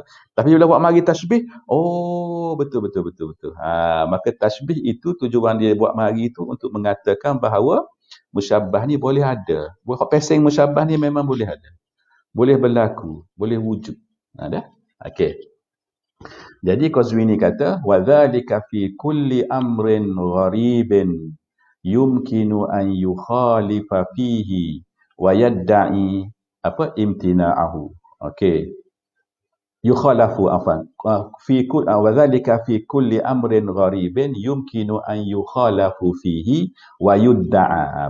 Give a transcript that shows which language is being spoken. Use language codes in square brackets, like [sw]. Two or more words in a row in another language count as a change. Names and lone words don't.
[ms] Tapi bila buat mari tasbih, betul. Maka tasbih itu tujuan dia buat mari itu untuk mengatakan bahawa musyabbah ni boleh ada. Buat peseng musyabbah ni memang boleh ada, boleh berlaku, boleh wujud. Dah. Okey. Jadi Qazwini kata [ar] وذلك في كل أمر غريب يمكن أن يخالف فيه ويدعى امتناعه. Okey. يخالف وذلك في كل أمر غريب يمكن أن يخالف فيه ويدعى.